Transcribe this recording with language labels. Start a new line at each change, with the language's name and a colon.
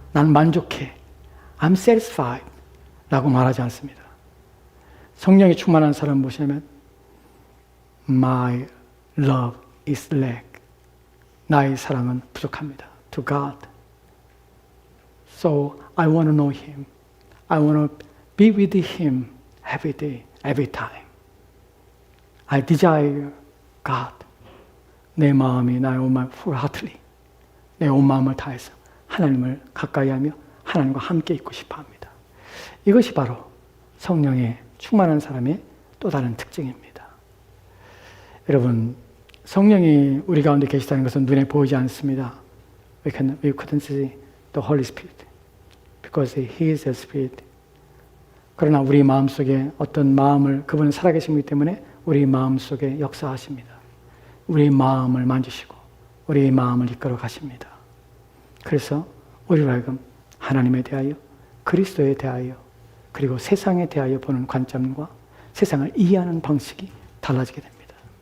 Korean: 난 만족해.
English: I'm satisfied.
Korean: 라고 말하지 않습니다. 성령이 충만한 사람은 무엇이냐면
English: My love is lack.
Korean: 나의 사랑은 부족합니다.
English: To God. So I want to know Him. I want to be with Him every day, every time. I desire God.
Korean: 내 마음이 나의 온 마음 wholeheartedly 내 온 마음을 다해서 하나님을 가까이하며 하나님과 함께 있고 싶어합니다. 이것이 바로 성령의 충만한 사람의 또 다른 특징입니다. 여러분, 성령이 우리 가운데 계시다는 것은 눈에 보이지 않습니다.
English: We couldn't see the Holy Spirit because He is a Spirit.
Korean: 그러나 우리 마음속에 어떤 마음을 그분은 살아계시기 때문에 우리 마음속에 역사하십니다. 우리 마음을 만지시고 우리 마음을 이끌어 가십니다. 그래서 우리로 하여금 하나님에 대하여 그리스도에 대하여 그리고 세상에 대하여 보는 관점과 세상을 이해하는 방식이 달라지게 됩니다.